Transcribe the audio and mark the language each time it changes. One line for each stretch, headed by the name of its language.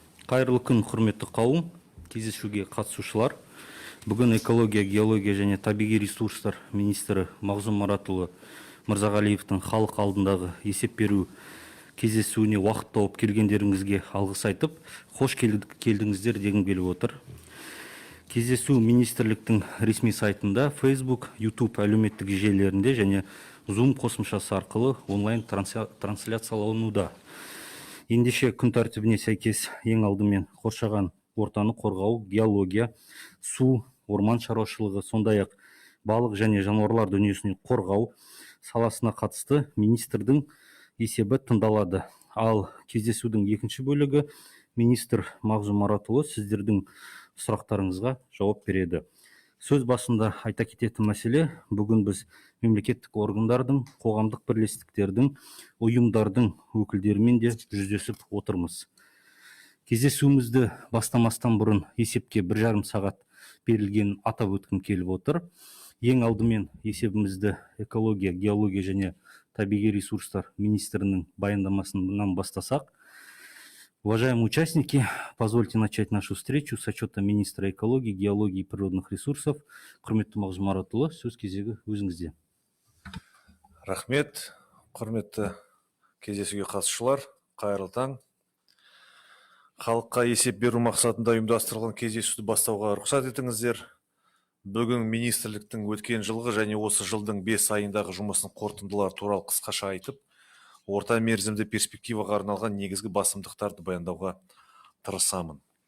Kazakh: Қайырлы күн, құрметті қауым, кездесуге қатысушылар. Бүгін экология, геология және табиғи ресурстар министрі Мағзұм Маратұлы Мырзағалиевтің халық алдындағы есеп беру кездесуіне уақыт тауып келгендеріңізге алғыс айтып, қош келдіңіздер дегім келіп отыр. Кездесу министрліктің ресми сайтында, Facebook, YouTube әлеуметтік желілерінде және Zoom қосымшасы арқылы онлайн трансляциялануда. Ендеше күн тәртібіне сәйкес ең алдымен қоршаған ортаны қорғау, геология, су, орман шаруашылығы, сондай-ақ балық және жануарлар дүниесін қорғау саласына қатысты министрдің есебі тыңдалады. Ал кездесудің екінші бөлігі министр Мағзұм Маратұлы сіздердің сұрақтарыңызға жауап береді. Сөз басында айта кететін мәселе, бүгін біз мемлекеттік органдардың, қоғамдық бірлестіктердің, ұйымдардың өкілдерімен де жүздесіп отырмыз. Кездесуімізді бастамастан бұрын есепке 1,5 сағат берілгенін атап өткім келіп отыр. Ең алдымен есебімізді экология, геология және табиғи ресурстар министрінің баяндамасынан бастасақ.
Russian: Уважаемые участники, позвольте начать нашу встречу с отчета министра экологии, геологии и природных ресурсов.
Kazakh: Құрметті Мағзұм Маратұлы, сөз кезегі өзіңізде. Рахмет, құрметті кездесуге қатысушылар, қайырлы таң. Халыққа есеп беру мақсатында ұйымдастырылған кездесуді бастауға рұқсат етіңіздер. Бүгін министрліктің өткен жылғы және осы жылдың 5 айындағы жұмысының қорытындылары туралы қысқаша айтып, орта мерзімді перспективаға арналған негізгі басымдықтарды баяндауға тырысамын.